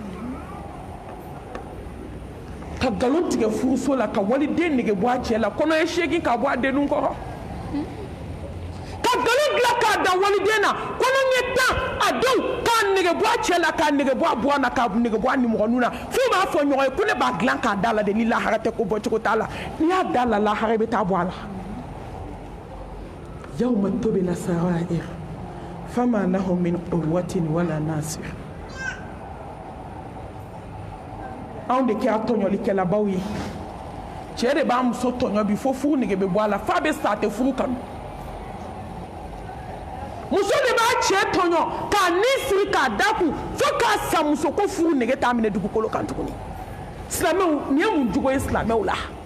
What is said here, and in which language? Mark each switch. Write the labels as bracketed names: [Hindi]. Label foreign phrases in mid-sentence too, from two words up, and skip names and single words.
[Bambara] ka nkalon tigɛ furuso la ka waliden nege bɔ a cɛ la kɔnɔ ye seegin k'a bɔ a dennin kɔrɔ ka nkalon dilan k'a da waliden na kɔnɔ ɲɛ 10 a denw k'a nege bɔ a cɛ la k'a nege bɔ a buwa na k'a nege bɔ a nimɔgɔninw na f'u b'a fɔ ɲɔgɔn ye ko ne b'a dilan k'a da la de ni lahara tɛ ko bɔcogo t'a la n'i y'a da la lahara i bɛ taa bɔ a la [Arabic] يوم تبلى السرائر فما لهم من قوة ولا ناصر [Bambara] anw de kɛra tɔɲɔlikɛlabaw ye cɛ de b'a muso tɔɲɔ bi fo furu nege bɛ bɔ a la f'a bɛ sa a tɛ furu kanu muso de b'a cɛ tɔɲɔ k'a ni siri k'a da kun fo k'a sa muso ko furu nege t'a minɛ dugukolo kan tuguni silamɛw nin ye mun jogo ye silamɛw la